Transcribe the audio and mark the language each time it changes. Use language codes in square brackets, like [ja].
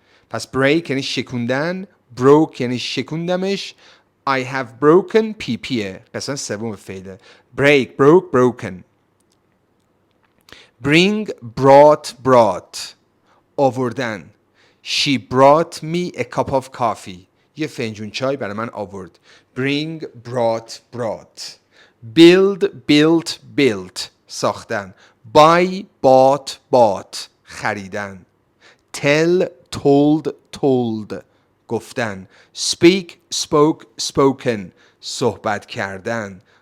[fa] پس break یعنی شکوندن. broke یعنی شکوندمش. [en] I have broken پیه. [fa] قسمت سوم فعله. [en] break, broke, broken. bring, brought, brought. آوردن. She brought me a cup of coffee. [fa] یه فنجون چای برای من آورد. [en] bring, brought, brought. build, built, built. ساختن. buy, bought, bought. خریدن. tell, told, told. گفتن. speak, spoke, spoken. صحبت کردن.